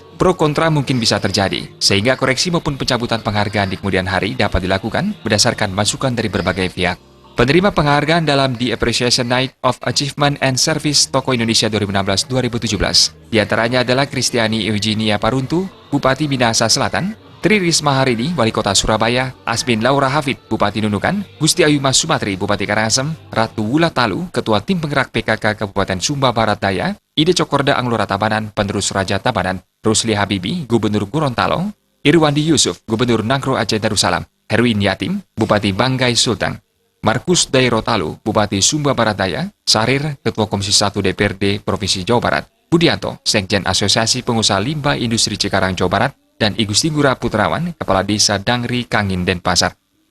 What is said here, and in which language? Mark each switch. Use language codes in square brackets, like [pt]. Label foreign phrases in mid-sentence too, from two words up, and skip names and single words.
[id] Pro kontra mungkin bisa terjadi, sehingga koreksi maupun pencabutan penghargaan di kemudian hari dapat dilakukan berdasarkan masukan dari berbagai pihak. Penerima penghargaan dalam The Appreciation Night of Achievement and Service Tokoh Indonesia 2016-2017 diantaranya adalah Kristiani Eugenia Paruntu, Bupati Minahasa Selatan, Tri Risma Harini, Wali Kota Surabaya, Asmin Laura Hafid, Bupati Nunukan, Gusti Ayu Mas Sumatri, Bupati Karangasem, Ratu Wula Talu, Ketua Tim Penggerak PKK Kabupaten Sumba Barat Daya, Ide Cokorda Anglora Tabanan, Penerus Raja Tabanan, Rusli Habibi, Gubernur Gorontalo, Irwandi Yusuf, Gubernur Nangro Aceh Darussalam, Herwin Yatim, Bupati Banggai Sultan, Markus Dairo Talu, Bupati Sumba Barat Daya, Sarir, Ketua Komisi 1 DPRD Provinsi Jawa Barat, Budianto, Sekjen Asosiasi Pengusaha Limbah Industri Cikarang Jawa Barat, dan I Gusti Ngurah Putrawan, Kepala Desa Dangri Kangin, Denpasar.